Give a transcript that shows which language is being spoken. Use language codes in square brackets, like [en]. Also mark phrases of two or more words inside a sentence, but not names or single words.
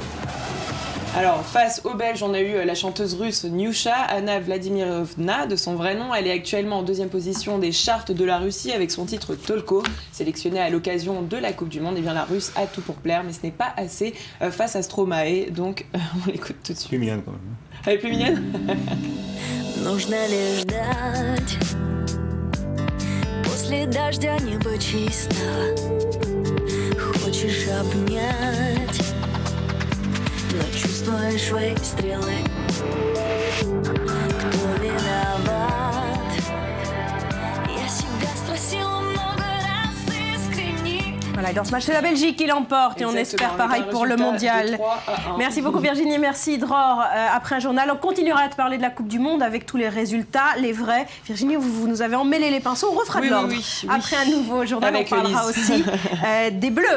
[fr] Alors, face aux Belges, on a eu la chanteuse russe Nyusha, Anna Vladimirovna, de son vrai nom. Elle est actuellement en 2e position des charts de la Russie avec son titre Tolko, sélectionné à l'occasion de la Coupe du Monde. Et bien la Russe a tout pour plaire, mais ce n'est pas assez face à Stromae, donc on l'écoute tout de suite. Plus mignonne quand même. Elle est plus mignonne. [ru] Нужно лишь ждать. После дождя небо чисто. Хочешь обнять, но чувствуешь выстрелы. Кто виноват? [fr] Voilà, dans ce match, c'est la Belgique qui l'emporte et on espère pareil pour le mondial. Merci beaucoup Virginie, merci Dror. Après un journal, on continuera à te parler de la Coupe du Monde avec tous les résultats, les vrais. Virginie, vous nous avez emmêlé les pinceaux, on refera de l'ordre. Après un nouveau journal, avec on parlera aussi des Bleus.